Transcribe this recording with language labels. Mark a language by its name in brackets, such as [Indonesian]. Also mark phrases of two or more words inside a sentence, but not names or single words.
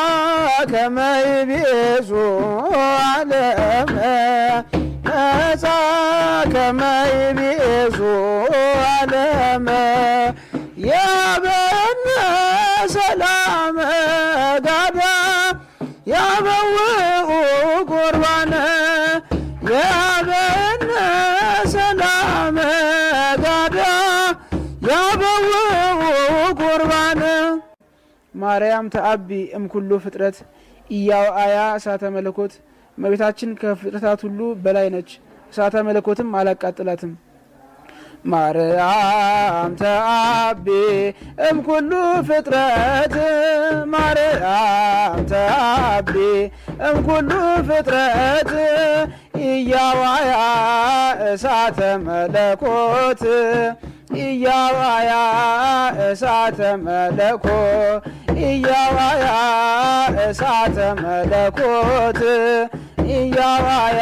[Geez] ከመይቤዙ ዓለመ መጻ ከመይቤዙ ዓለመ ያበነ ሰላመ ጋዳ ያበውኡ ቁርባነ ያበነ ሰላመ ጋዳ ያበውኡ ቁርባነ ማርያም ተአቢ እምኩሉ ፍጥረት ኢያውአያ እሳተ መለኮት [Amharic] እመቤታችን ከፍጥረታት ሁሉ በላይ ነች። እሳተ መለኮትም አላቃጥላትም። [Geez] ማርያም ተአቢ እምኩሉ ፍጥረት ማርያም ተአቢ እምኩሉ ፍጥረት ኢያዋያ እሳተ መለኮት ኢያዋያ እሳተ መለኮት ኢያዋያ እሳተ መለኮት ኢያዋያ